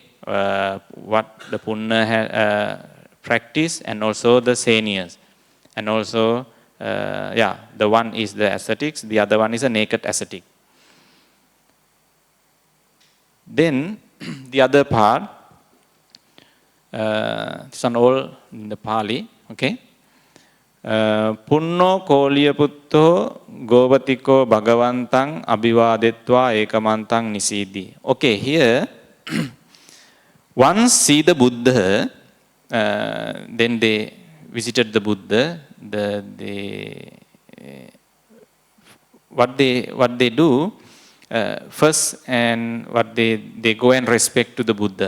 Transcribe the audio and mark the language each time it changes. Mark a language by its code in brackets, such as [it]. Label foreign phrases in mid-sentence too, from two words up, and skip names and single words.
[en] What the Punna practice and also the seniors. And also, the one is the ascetics, the other one is a naked ascetic. Then the other part, this one all in the Pali, okay? [pi] Punno koliya putto govatiko bhagavantang abhivadetva ekamantang nisidi. [en] Okay, here, once see the Buddha, then they visited the Buddha. What they do first, and what they go and respect to the Buddha.